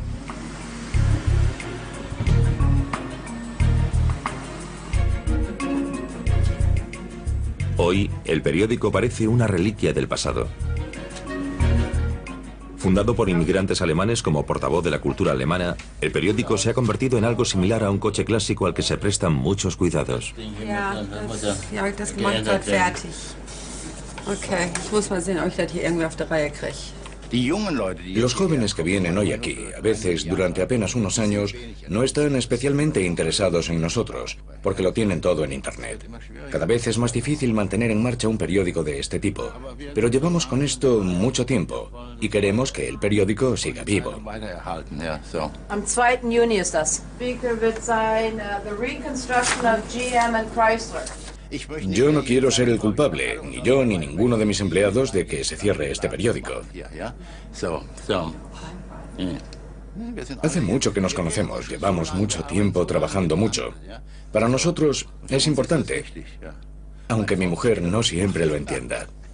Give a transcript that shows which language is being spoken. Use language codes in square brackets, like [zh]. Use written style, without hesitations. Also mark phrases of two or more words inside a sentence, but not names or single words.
[es] Hoy, el periódico parece una reliquia del pasado. Fundado por inmigrantes alemanes como portavoz de la cultura alemana, el periódico se ha convertido en algo similar a un coche clásico al que se prestan muchos cuidados. [de] Das gemacht hat, fertig. Okay, jetzt muss man sehen, ob ich das hier irgendwie auf die Reihe kriege. [es] Los jóvenes que vienen hoy aquí, a veces durante apenas unos años, no están especialmente interesados en nosotros, porque lo tienen todo en Internet. Cada vez es más difícil mantener en marcha un periódico de este tipo, pero llevamos con esto mucho tiempo y queremos que el periódico siga vivo. [de] Am 2. Juni ist das. Speaker wird sein, [en] the reconstruction of GM and Chrysler. [es] Yo no quiero ser el culpable, ni yo ni ninguno de mis empleados, de que se cierre este periódico. Hace mucho que nos conocemos, llevamos mucho tiempo trabajando mucho. Para nosotros es importante, aunque mi mujer no siempre lo entienda.